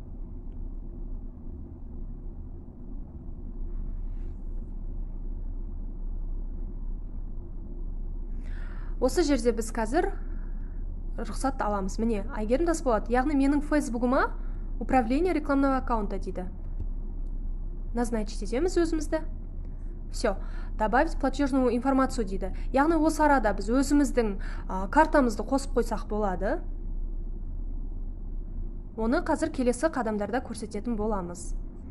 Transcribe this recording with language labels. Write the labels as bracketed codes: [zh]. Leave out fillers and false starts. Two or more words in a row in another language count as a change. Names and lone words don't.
[kk] Осы жерде біз қазір рұқсат аламыз. Міне, Айгерім Тасболат, яғни менің фейсбугыма [ru] управление рекламного аккаунта [kk] дейді. Назначить етеміз өзімізді. [ru] Все, добавить платежную информацию дейді. [kk] Яғни осы арада біз өзіміздің картамызды қосып қойсақ болады. Оны қазір келесі қадамдарда көрсететін боламыз.